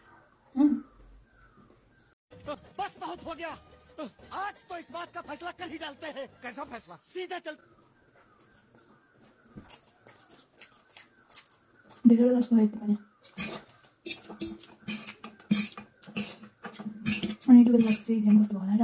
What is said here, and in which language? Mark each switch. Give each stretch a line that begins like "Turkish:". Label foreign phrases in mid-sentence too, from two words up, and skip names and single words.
Hindi: बस बहुत हो गया आज तो इस बात का फैसला कर ही डालते हैं कैसा फैसला सीधा चल
Nepali: देखेर जस्तो यति पनि अनि 12 क्लास चाहिँ इक्जाम कस्तो होला